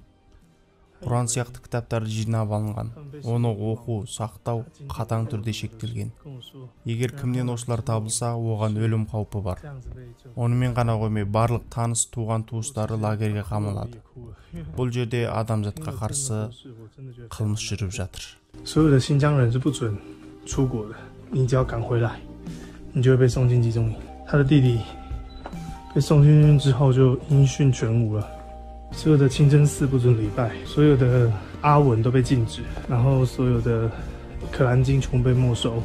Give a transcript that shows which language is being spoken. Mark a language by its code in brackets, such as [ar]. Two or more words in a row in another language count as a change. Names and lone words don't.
[kk] Құран сияқты кітаптарды жинап алынған. Оны оқу, сақтау қатаң түрде шектелген. Егер кімнен осылар табылса, оған өлім қаупі бар. Онымен ғана қоймай, барлық таныс туған туыстары лагерге қамалады. Бұл жерде адамзатқа қарсы қылмыс жүріп жатыр. [zh] 所有的新疆人是不准出国的，你只要赶回来，你就会被送进集中营。他的弟弟被送进去之后就音讯全无了。所有的清真寺不准礼拜，所有的阿文都被禁止，然后所有的可兰经全部被没收。